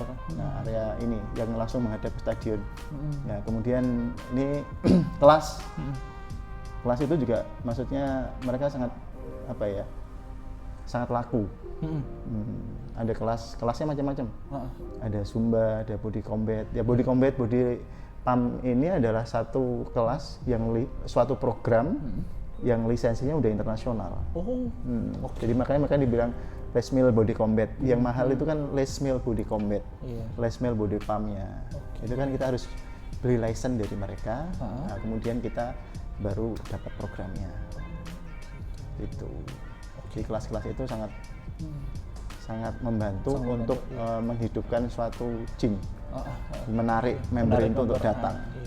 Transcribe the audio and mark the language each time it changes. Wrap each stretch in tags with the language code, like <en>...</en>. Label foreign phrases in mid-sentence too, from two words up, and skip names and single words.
<id>Nah, area ini yang langsung menghadap ke stadion. Ya, kemudian ini kelas. Kelas itu juga maksudnya mereka sangat sangat laku. Ada kelasnya macam-macam. Ada Zumba, ada body combat. Ya body combat, body pump ini adalah satu kelas yang suatu program yang lisensinya udah internasional. Jadi makanya dibilang Les Mills body combat. Yang mahal itu kan Les Mills body combat. Les Mills body pumpnya. Itu kan kita harus beli license dari mereka. Nah, kemudian kita baru dapat programnya. Itu. Di kelas-kelas itu sangat membantu untuk menghidupkan suatu gym, menarik member itu untuk datang.</id>